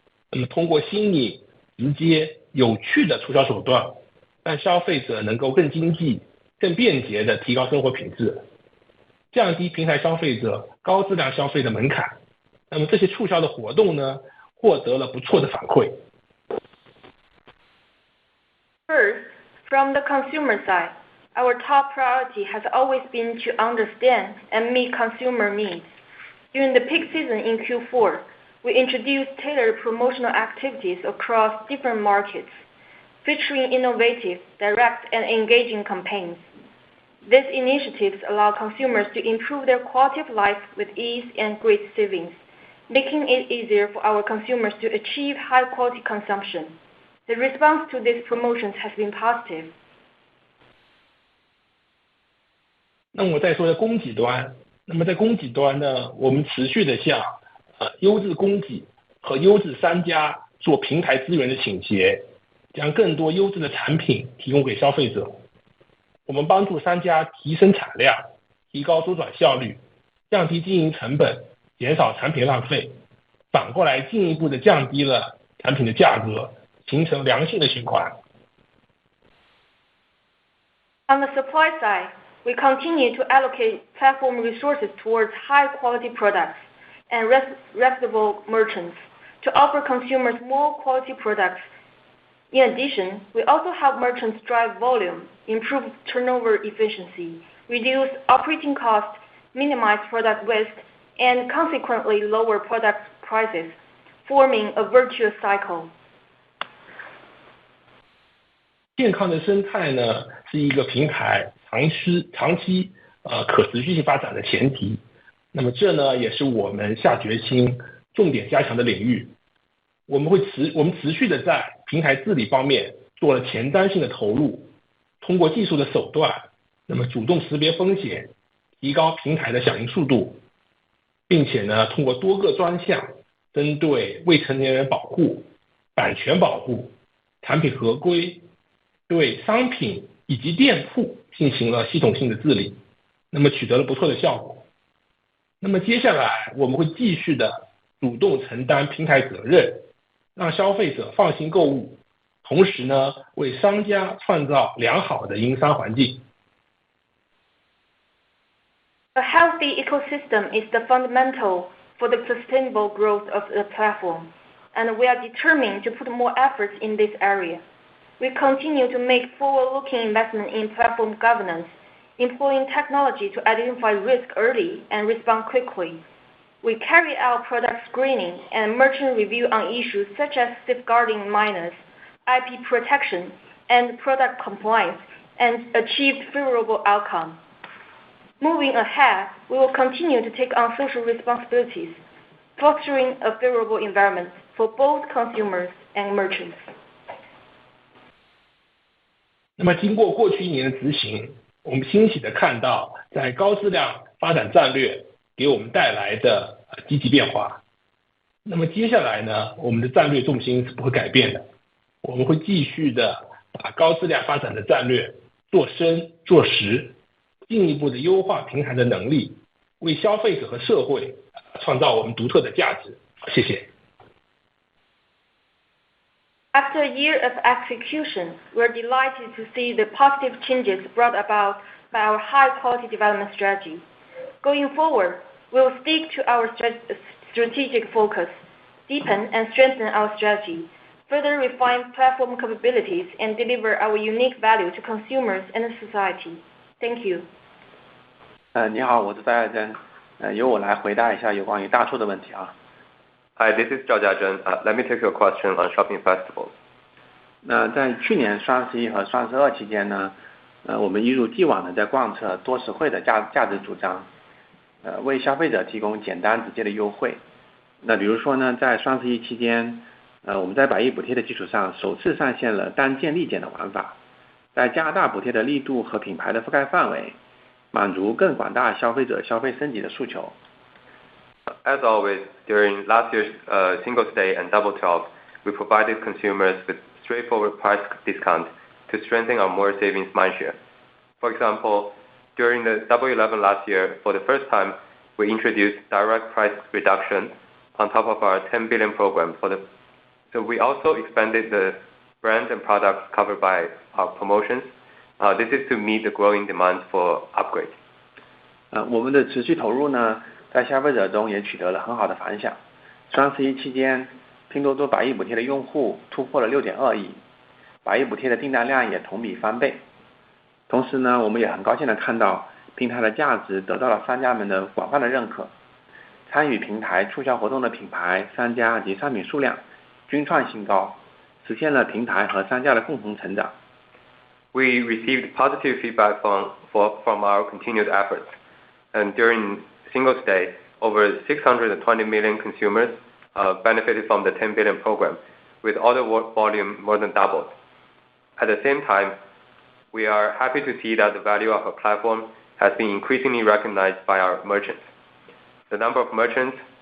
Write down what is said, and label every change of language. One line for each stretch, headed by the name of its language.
Chinese: 那么通过新颖、直接、有趣的促销手段，让消费者能够更经济、更便捷的提高生活品质，降低平台消费者高质量消费的门槛。那么这些促销的活动呢，获得了不错的反馈。
English: First, from the consumer side, our top priority has always been to understand and meet consumer needs. During the peak season in Q4, we introduced tailored promotional activities across different markets, featuring innovative, direct, and engaging campaigns. These initiatives allow consumers to improve their quality of life with ease and great savings, making it easier for our consumers to achieve high-quality consumption. The response to these promotions has been positive.
Chinese: 那我再说供给端。那么在供给端呢，我们持续的向优质供给和优质商家做平台资源的倾斜，将更多优质的产品提供给消费者。我们帮助商家提升产量，提高周转效率，降低经营成本，减少产品浪费，反过来进一步的降低了产品的价格，形成良性的循环。
English: On the supply side, we continue to allocate platform resources towards high-quality products and reputable merchants to offer consumers more quality products. In addition, we also help merchants drive volume, improve turnover efficiency, reduce operating costs, minimize product waste, and consequently lower product prices, forming a virtuous cycle.
Chinese: 健康的生态呢，是一个平台长期可持续性发展的前提。那么这呢，也是我们下决心重点加强的领域。我们持续的在平台治理方面做了前瞻性的投入，通过技术的手段，那么主动识别风险，提高平台的响应速度，并且呢，通过多个专项，针对未成年人保护、版权保护、产品合规，对商品以及店铺进行了系统性的治理，那么取得了不错的效果。那么接下来我们会继续的主动承担平台责任，让消费者放心购物，同时呢，为商家创造良好的营商环境。
English: A healthy ecosystem is the fundamental for the sustainable growth of the platform, and we are determined to put more efforts in this area. We continue to make forward-looking investment in platform governance, employing technology to identify risk early and respond quickly. We carry out product screening and merchant review on issues such as safeguarding minors, IP protection, and product compliance, and achieved favorable outcome. Moving ahead, we will continue to take on social responsibilities, fostering a favorable environment for both consumers and merchants.
Chinese: 那么经过过去1年的执行，我们欣喜的看到在高质量发展战略给我们带来的积极变化。那么接下来呢，我们的战略重心是不会改变的，我们会继续的把高质量发展的战略做深做实，进一步的优化平台的能力，为消费者和社会创造我们独特的价值。谢谢。
English: After a year of execution, we're delighted to see the positive changes brought about by our high-quality development strategy. Going forward, we will stick to our strategic focus, deepen and strengthen our strategy, further refine platform capabilities, and deliver our unique value to consumers and society. Thank you.
Chinese: 你好，我是戴爱珍，由我来回答一下有关于大促的问题啊。
English: Hi, this is Zhao Jiazhen. Let me take your question on shopping festivals.
Chinese: 那在去年双11和双12期间呢，我们一如既往的在贯彻多实惠的价值主张，为消费者提供简单直接的优惠。那比如说呢，在双11期间，我们在百亿补贴的基础上首次上线了单件立减的玩法，在加大补贴的力度和品牌的覆盖范围，满足更广大消费者消费升级的诉求。
English: As always, during last year's Singles Day and Double 12, we provided consumers with straightforward price discount to strengthen our more savings mindshare. For example, during the Double 11 last year, for the first time, we introduced direct price reduction on top of our 10 billion program. So we also expanded the brands and products covered by our promotions. This is to meet the growing demand for upgrades.
Chinese: 我们的持续投入呢，在消费者中也取得了很好的反响。双11期间，拼多多百亿补贴的用户突破了6.2亿，百亿补贴的订单量也同比翻倍。同时呢，我们也很高兴的看到平台的价值得到了商家们的广泛的认可，参与平台促销活动的品牌、商家及商品数量均创新高，实现了平台和商家的共同成长。
English: We received positive feedback from our continued efforts, and during Singles Day, over 620 million consumers benefited from the 10 billion program, with order volume more than doubled. At the same time, we are happy to see that the value of our platform has been increasingly recognized by our merchants. The number of merchants